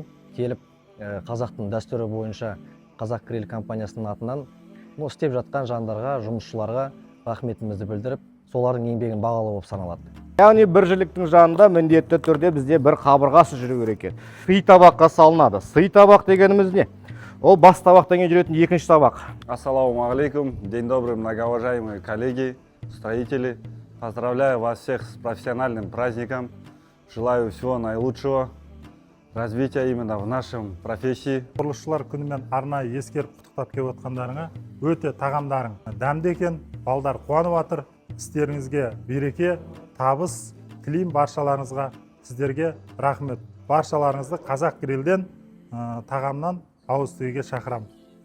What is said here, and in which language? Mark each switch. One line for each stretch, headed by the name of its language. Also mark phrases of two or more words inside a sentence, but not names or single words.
Kazakh: Келіп, қазақтың дәстүрі бойынша Қазақ Гриль компаниясының атынан істеп жатқан жандарға, жұмысшыларға рахметімізді білдіріп, солардың еңбегін бағалы болып саналады. Яғни бір жіліктің жанында міндетті түрде бізде бір қабырғасы жүру керек екен. Сый табаққа салынады. Сый табақ дегеніміз не? Ол бас табақтан кейін жүретін екінші табақ.
Arabic: السلام عليكم,
Russian: день добрый, многоуважаемые коллеги, строители. Поздравляю вас всех с профессиональным праздником. Желаю всего наилучшего, развития именно в нашем профессии.
Kazakh: Құрылысшылар күнімен арнайы ескеріп құттықтап келіп отқандарыңа өте тағамдарың дәмді екен, балдар қуанып жатыр. Істеріңізге береке, табыс тілеймін баршаларыңызға. Сіздерге рахмет. Баршаларыңызды Қазақ Грильден тағамнан ауыз тиюге шақырамын.